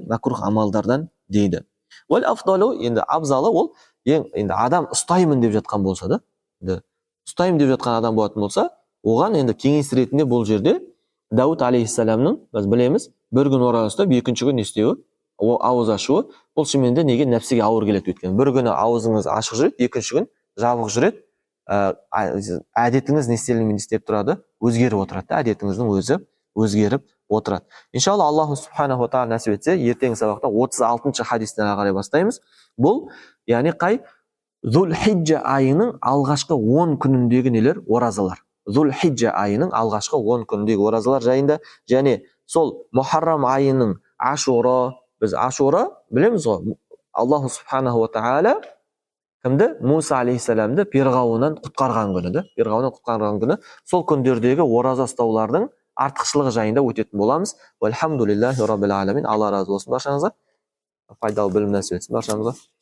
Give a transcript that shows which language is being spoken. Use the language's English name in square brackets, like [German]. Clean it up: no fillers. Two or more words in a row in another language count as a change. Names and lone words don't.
[Kazakh] Макрух амалдардан дейді. Ол афдалу, енді абзалы ол енді адам ұстаймын деп жатқан болса да, ұстаймын деп жатқан адам болатын болса, оған енді кеңес ретінде бұл жерде Дауд алейхиссаламның, біз білеміз, бір күн ораза ұстап, екінші күн істеуі, ауыз ашуы, бұл шынымен неге нәпсіге ауыр келеді өйткені. Бір күні ауызыңыз ашық жүреді, екінші күн жабық жүреді. Әдетіңіз не істеп тұрады? Өзгеріп отырады. Әдетіңіздің өзі өзгеріп отырады. Иншалла [Arabic] الله سبحانه وتعالى [Kazakh] нәсіп етсе, ертеңгі сабақта 36-шы хадистен қарай бастаймыз. Бұл, яғни қай? Зул-Хиджа айының алғашқы 10 күніндегі нелер? Оразалар. Зул-Хиджа айының алғашқы 10 күніндегі оразалар жайында, және сол Мухаррам айының Ашура, біз Ашура білеміз ғой, [Arabic] الله سبحانه وتعالى [Kazakh] кімді? Муса алейхиссаламды перғауыннан құтқарған күні, сол күндердегі ораза ұстаулардың артықшылығы жайында өтетін боламыз. [Arabic] والحمد لله رب العالمين. [Kazakh] Алла разы болсын баршаңызға. Пайдалы білім нәсіп етсін баршамызға.